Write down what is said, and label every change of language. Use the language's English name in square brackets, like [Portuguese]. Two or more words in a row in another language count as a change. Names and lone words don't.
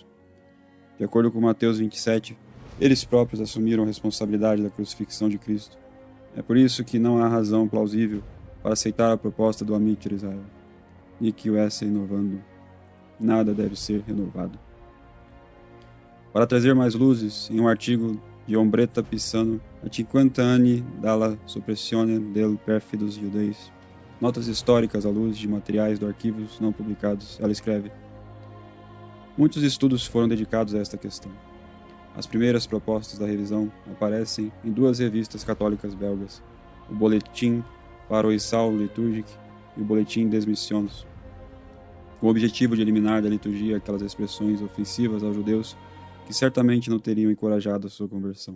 [Portuguese] De acordo com Mateus 27, eles próprios assumiram a responsabilidade da crucifixão de Cristo. É por isso que não há razão plausível para aceitar a proposta do Amit Israel, [Latin] Nihil esse innovando. [Portuguese] Nada deve ser renovado. Para trazer mais luzes, em um artigo de Ombretta Pisano, [Italian] a 50 anni dalla soppressione del perfidos judeis, [Portuguese] notas históricas à luz de materiais do arquivos não publicados, ela escreve: muitos estudos foram dedicados a esta questão. As primeiras propostas da revisão aparecem em duas revistas católicas belgas, o Boletim Paroissal Liturgique e o Boletim des Missions, com o objetivo de eliminar da liturgia aquelas expressões ofensivas aos judeus que certamente não teriam encorajado a sua conversão.